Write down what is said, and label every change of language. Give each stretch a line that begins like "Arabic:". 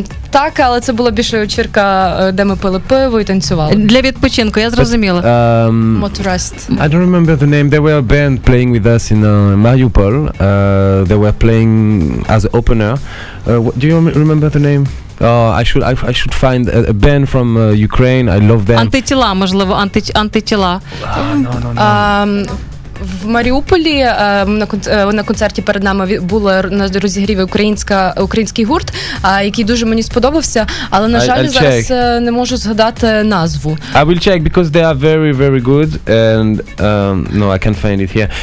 Ukrainian: Так, але це була більше вечірка, де ми пили пиво і танцювали. Для відпочинку, я зрозуміла.
English: Motorist. I don't remember the name. There were a band playing with us in Mariupol. They were playing as an opener. Do you remember the name? I should find a band from Ukraine. I love them.
Ukrainian: Антитіла, можливо, антитіла.
English: No.
Ukrainian: В Маріуполі на концерті перед нами була на розігріві український гурт, який дуже мені сподобався, але, на жаль, зараз не можу згадати назву.
English: I will check because they are very, very good, and no, I can't find it here.